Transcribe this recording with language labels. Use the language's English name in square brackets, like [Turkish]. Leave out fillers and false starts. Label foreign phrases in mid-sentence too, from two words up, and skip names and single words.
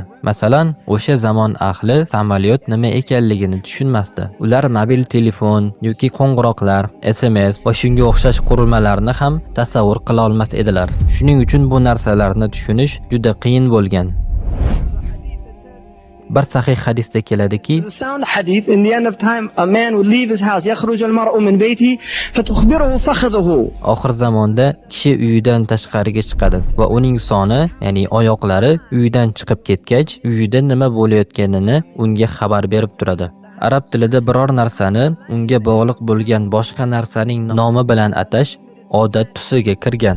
[Uzbek] Masalan, o'sha zamon ahli samolyot nima ekanligini tushunmasdi. Ular mobil telefon yoki qo'ng'iroqlar, SMS va shunga o'xshash qurilmalarni ham tasavvur qila olmas edilar. Shuning uchun bu narsalarni tushunish juda qiyin bo'lgan. Bir sahih hadisda keladiki, [English] sound hadith in the end of time a man would leave his house [Arabic] يخرج المرء من بيتي فتخبره فخذه. [Uzbek] Oxir zamonda kishi uyidan tashqariga chiqadi va uning soni, ya'ni oyoqlari uyidan chiqib ketgach, uyida nima bo'layotganini unga xabar berib turadi. Arab tilida biror narsani unga bog'liq bo'lgan boshqa narsaning nomi bilan atash odat tusiga kirgan.